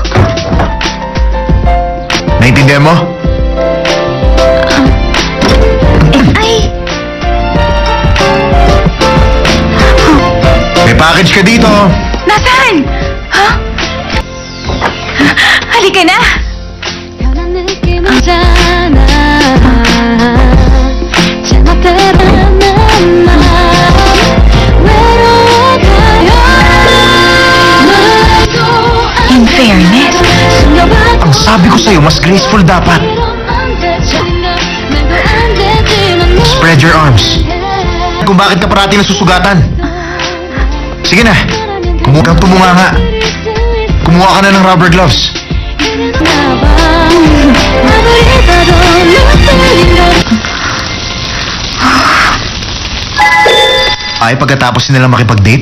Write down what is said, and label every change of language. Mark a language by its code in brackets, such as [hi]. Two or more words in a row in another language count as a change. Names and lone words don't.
[tl] Naintindihan mo? Ay! May package ka dito. Nasaan? Ha? Halika na! [ko] 편한 느낌이잖아 잘못되는 맘 외로워가요 [en] In fairness, [tl] Ang sabi ko sa'yo, mas graceful dapat. [en] Spread your arms. [tl] Kung bakit ka parati nasusugatan. Sige na. Kumuha kang tumunganga. Kumuha ka na ng [en] rubber gloves. [tl] Ay, pagkatapos nila makipag-date?